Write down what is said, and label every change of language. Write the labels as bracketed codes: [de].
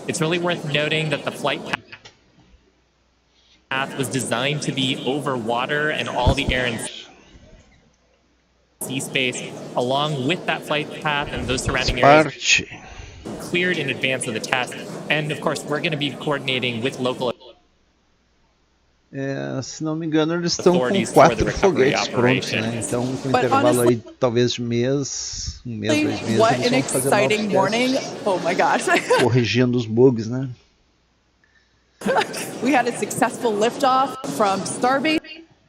[en] It's really worth noting that the flight path was designed to be over water and all the air and sea space. Along with that flight path and those surrounding areas cleared in advance of the test. And of course, we're going to be coordinating with local [pt] Se não me engano, eles estão com 4 foguetes prontos, né? Então, com intervalo aí talvez de mês, 1 mês, 2 meses, eles vão fazer novos testes. [en] Oh my gosh. [pt] Corrigindo os bugs, né? [en] We had a successful liftoff from Starbase.